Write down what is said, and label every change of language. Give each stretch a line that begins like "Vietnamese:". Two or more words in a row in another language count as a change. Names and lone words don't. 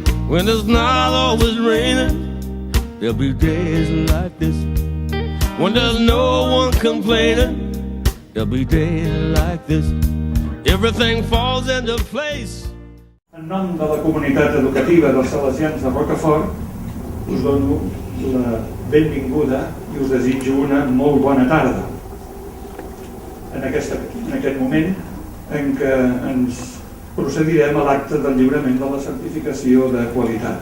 English: When it's not always raining, there'll be days like this. When there's no one complaining, there'll be days like this. Everything falls into place.
Catalan: En nom de la comunitat educativa dels Salesians de Rocafort, us dono la benvinguda i us desitjo una molt bona tarda. En aquest moment en què ens procedirem a l'acte del lliurament de la certificació de qualitat.